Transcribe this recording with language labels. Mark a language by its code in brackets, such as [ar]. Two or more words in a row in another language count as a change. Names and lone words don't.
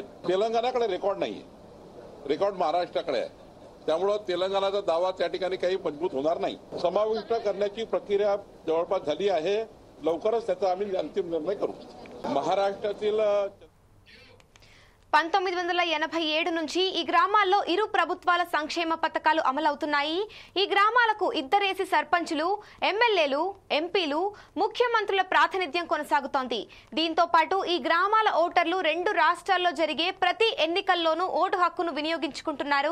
[mr] तेलंगणाकडे रेकॉर्ड नाहीये, रेकॉर्ड महाराष्ट्राकडे आहे। त्यामुळे तेलंगणाचा दावा त्या ठिकाणी काही मजबूत होणार नाही। समाविष्ट करण्याची प्रक्रिया जवळपास झाली आहे, लवकरच त्याचा आम्ही अंतिम निर्णय करू। महाराष्ट्रातील [te] 1987 నుంచి ఈ గ్రామాల్లో ఇరు ప్రభుత్వాల సంక్షేమ పథకాలు అమలవుతున్నాయి. ఈ గ్రామాలకు ఇద్దరేసి సర్పంచులు, ఎమ్మెల్యేలు, ఎంపీలు, ముఖ్యమంత్రుల ప్రాతినిధ్యం కొనసాగుతోంది. దీంతో పాటు ఈ గ్రామాల ఓటర్లు 2 రాష్ట్రాల్లో జరిగే ప్రతి ఎన్నికల్లోనూ ఓటు హక్కును వినియోగించుకుంటున్నారు.